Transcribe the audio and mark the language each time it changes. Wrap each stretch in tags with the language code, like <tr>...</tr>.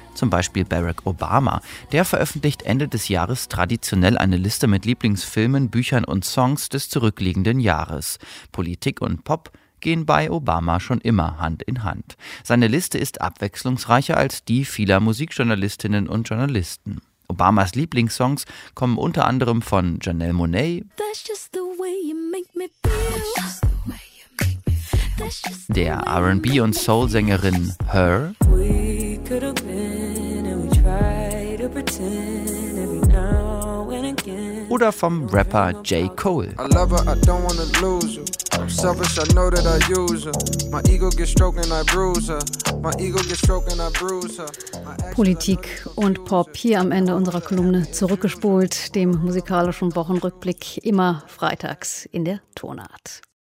<de>Zum Beispiel Barack Obama. Der veröffentlicht Ende des Jahres traditionell eine Liste mit Lieblingsfilmen, Büchern und Songs des zurückliegenden Jahres. Politik und Pop gehen bei Obama schon immer Hand in Hand. Seine Liste ist abwechslungsreicher als die vieler Musikjournalistinnen und Journalisten. Obamas Lieblingssongs kommen unter anderem von Janelle Monáe.</de> <en>That's just the way you make me feel.</en> <de>Der R&B- und Soul-Sängerin Her. Oder vom Rapper J. Cole.</de> <en>I love her, I don't wanna lose you. I'm selfish, I know that I use her. My ego gets stroked and I bruise her. My ego gets stroked and I bruise her.</en> <de>Politik und Pop hier am Ende unserer Kolumne zurückgespult, dem musikalischen Wochenrückblick immer freitags in der Tonart.</de>